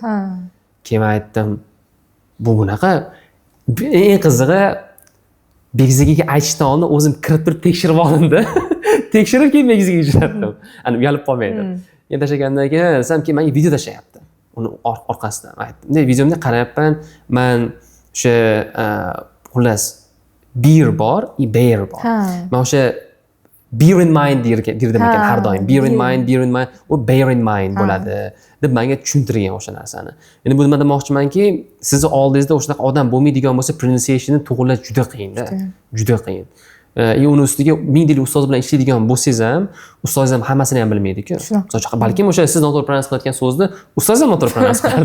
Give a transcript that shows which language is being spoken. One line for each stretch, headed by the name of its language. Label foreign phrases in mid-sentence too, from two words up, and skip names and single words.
Uzbek: Keyin men aytdim, bu bunaqa. Eng qizig'i Begizga aytishdan oldin o'zim kirib turib tekshirib oldim-da. Tekshirib keyin Begizga jo'natdim. Ani uyalib qolmaydi. Endi tashlagandan keyin desam, keyin menga video tashlayapti. Uni orqasidan aytdim. Bunday videomda qarayapman, men o'sha xullas beer bor, bear bor. Men o'sha
English: bear in mind
Uzbek: derdim ekan har doim.
English: Bear in mind,
Uzbek: u
English: bear in mind
Uzbek: bo'ladi deb menga tushuntirgan o'sha narsani. Endi bu nima demoqchimanki, sizni oldingizda o'shaqa odam bo'lmaydigan bo'lsa, pronunciation'ni to'g'rilash juda qiyin-da. Juda qiyin. Uni ustiga 1000 yil ustoz bilan ishlaydigan bo'lsangiz ham, ustoz ham hammasini ham bilmaydi-ku. Masalan, balkim o'sha siz noto'g'ri pronounce qilayotgan so'zni ustoz ham noto'g'ri pronounce qilardir.